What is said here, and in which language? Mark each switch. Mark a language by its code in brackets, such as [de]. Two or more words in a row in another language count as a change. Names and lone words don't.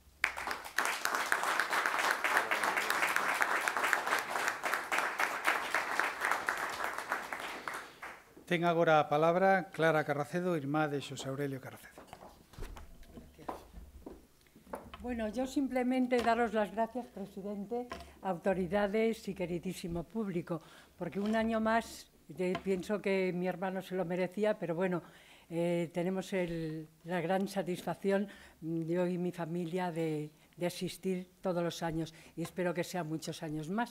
[gl] Ten agora a palabra Clara Carracedo, irmá de Xosé Aurelio Carracedo. [es] Bueno, yo simplemente daros las gracias, presidente, autoridades y queridísimo público, porque un año más pienso que mi hermano se lo merecía, pero bueno, tenemos la gran satisfacción, yo y mi familia, de asistir todos los años y espero que sean muchos años más.